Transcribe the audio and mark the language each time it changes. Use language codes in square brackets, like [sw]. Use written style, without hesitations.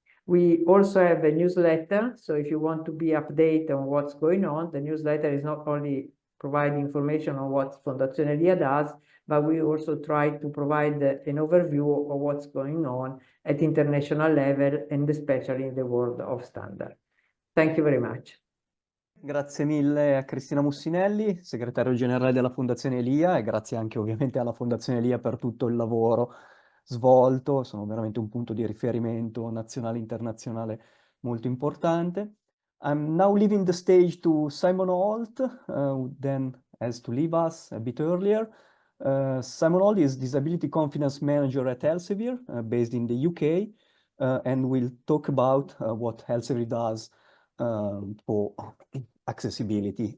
[en] We also have a newsletter, so if you want to be updated on what's going on, the newsletter is not only providing information on what Fondazione EAA does, but we also try to provide an overview of what's going on at international level and especially in the world of standard. Thank you very much. [it] Grazie mille a Cristina Mussinelli, segretario generale della Fondazione ELIA, e grazie anche ovviamente alla Fondazione ELIA per tutto il lavoro svolto. Sono veramente un punto di riferimento nazionale e internazionale molto importante. [en] I'm now leaving the stage to Simon Holt, who then has to leave us a bit earlier. Simon Holt is Disability Confidence Manager at Elsevier, based in the UK, and we'll talk about what Elsevier does for accessibility.